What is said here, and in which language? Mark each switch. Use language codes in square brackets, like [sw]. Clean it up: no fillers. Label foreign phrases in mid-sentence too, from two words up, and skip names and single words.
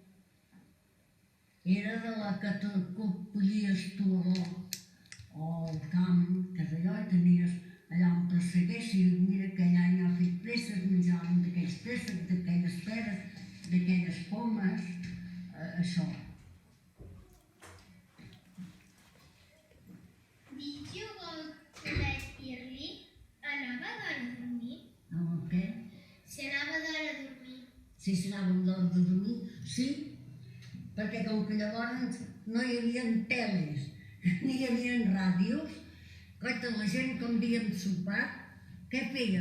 [ca] Era de la que collies tu al camp, que allò, i tenies allà un presseguer, si mira aquell any ha fet préssecs, menjàvem d'aquells préssecs, d'aquelles peres, d'aquelles pomes, això. [en] Did you go to bed early? [ca] Anava d'hora a dormir? El què? Si anava d'hora a dormir. Si s'anàvem d'hora de dormir, sí, perquè com que llavors no hi havia teles, ni hi havia ràdios, coita, la gent quan havíem sopat, què feien?